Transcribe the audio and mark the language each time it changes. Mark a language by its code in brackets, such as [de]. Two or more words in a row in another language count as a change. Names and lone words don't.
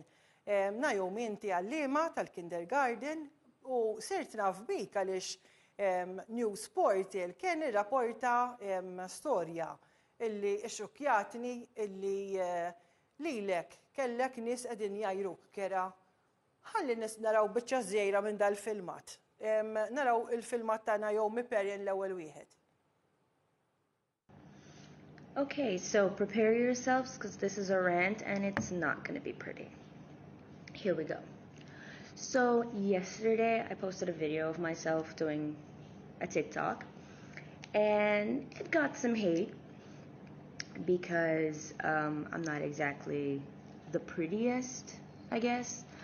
[mt] Naomi inti għallima tal-kindergarten u sirt naf bik għaliex News Portal kien irrapporta storja illi xokjatni illi lilek kellek nies qegħdin jajruk kera. Ħalli naraw biċċa żgħira minn dal-filmat. Naraw il-filmat ta' Naomi Perrin l-ewwel wieħed. [en] Okay, so prepare yourselves because this is a rant and it's not going to be pretty. Here we go. So yesterday I posted a video of myself doing a TikTok and it got some hate because I'm not exactly the prettiest, I guess.